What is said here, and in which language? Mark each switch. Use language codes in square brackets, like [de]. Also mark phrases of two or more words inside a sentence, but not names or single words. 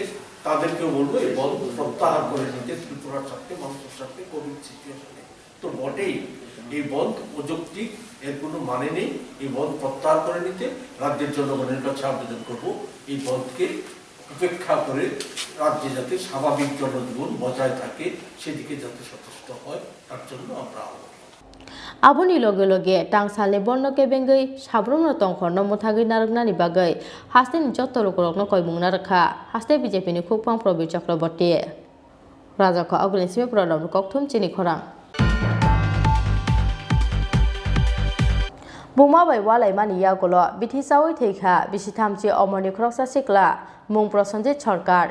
[bn] তাদেরকেও বলবো এই বন্ধ প্রত্যাহার করে নিতে ত্রিপুরার সাথে মানুষের সাথে কোভিড সিচুয়েশনে তো বটেই এই বন্ধ অযৌক্তিক এর কোনো মানে নেই এই বন্ধ প্রত্যাহার করে নিতে রাজ্যের জনগণের কাছে আবেদন করবো এই বন্ধকে উপেক্ষা করে রাজ্যে যাতে স্বাভাবিক জনজীবন বজায় থাকে সেদিকে যাতে সচেষ্ট হয় তার জন্য আমরা [trp] Aboni loge loge tangsalni borno kebengai sabrumno tongkhorno muthagui naroknani bagai haste ni jotto lokorokno koimungna rakha haste BJP ni khopang probir chakraborti Rajako agulnisime pradam Koktwma Tini khorang Buma bai walai mani yagolo bithi sawi theikha bisithamchi omoni khroksa sikla mung Prosenjit Sarkar